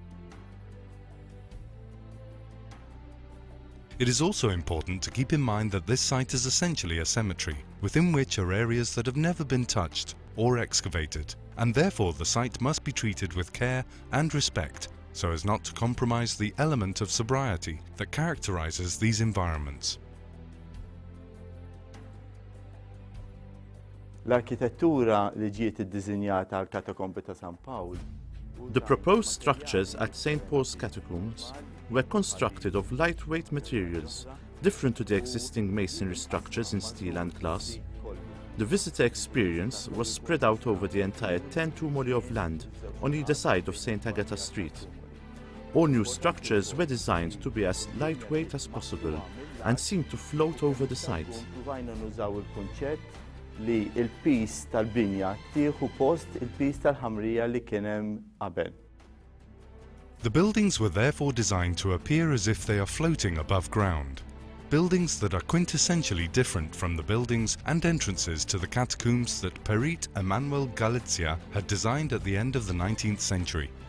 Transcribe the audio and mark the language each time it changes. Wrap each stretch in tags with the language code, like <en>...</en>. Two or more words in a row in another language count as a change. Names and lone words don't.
<en>It is also important to keep in mind that this site is essentially a cemetery, within which are areas that have never been touched or excavated, and therefore the site must be treated with care and respect so as not to compromise the element of sobriety that characterizes these environments.</en> <mt>L-arkitettura li ġiet iddiżinjata għal katakombi ta' San Pawl.</mt> <en>The proposed structures at St. Paul's Catacombs were constructed of lightweight materials, different to the existing masonry structures in steel and glass. The visitor experience was spread out over the entire 10 tumuli of land on either side of St. Agatha Street. All new structures were designed to be as lightweight as possible, and seemed to float over the site.</en> <mt>Provajna nużaw il-kunċett li il-pis tal-binja tieħu post il-pis tal-ħamrija li kien hemm qabel.</mt> <en>The buildings were therefore designed to appear as if they are floating above ground. Buildings that are quintessentially different from the buildings and entrances to the catacombs that Perit Emanuel Galizia had designed at the end of the 19th century.</en>